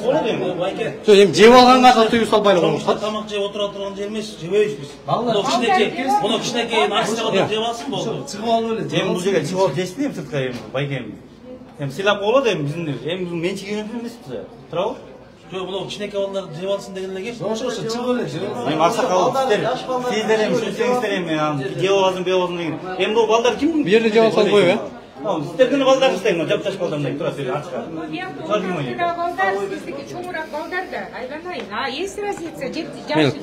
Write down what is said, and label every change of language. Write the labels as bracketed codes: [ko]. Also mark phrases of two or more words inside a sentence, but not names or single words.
[ky] Болот эми. Жок, эми жеп алганга тыюу салбайлы болмуш. Тамак жеп отура турган жер эмес, жебейбиз биз. Муну кичинекей нарсага жеп алсын болду. Чыгып алып эле. Эми бул жерге чыгып алып жешти эми сыртка эми, байке эми. Эми сыйлап болот эми биздин, эми менчигибиз эмес турабы? [kk] Жоқ, бұл кішінекей балалар жеп алсын деген эле кеш. [ky] Ошо чыгып эле жеп. Эми аксакал сиздер эми ушинсеңиздер эми жеп алсын, беп алсын деген. Эми бул балдар кимдин? Бу жерде жеп алса болбойбу, э? Сиздердин балдарыңыздар, жапташ балдарыңдар тура сөйлөп ачка. балдар, биздики чоңураак балдар да, айланайын. [ru] А есть разница?